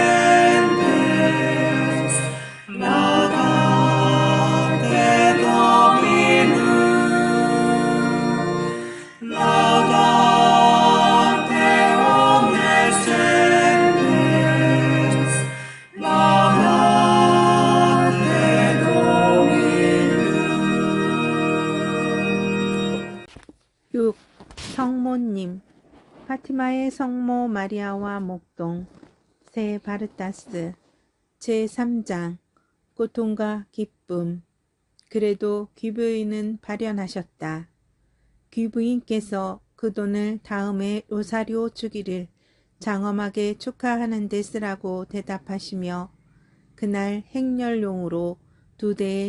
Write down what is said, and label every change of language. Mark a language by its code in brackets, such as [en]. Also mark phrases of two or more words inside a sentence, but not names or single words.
[la] gentes, laudate Dominum, laudate omnes gentes, laudate Dominum. [ko] 6. 성모님. 파티마의 성모 마리아와 목동. 세 바르타스. 제3장. 고통과 기쁨. 그래도 귀부인은 발현하셨다. 귀부인께서 그 돈을 다음에 로사리오 주기를 장엄하게 축하하는 데 쓰라고 대답하시며 그날 행렬용으로 2대의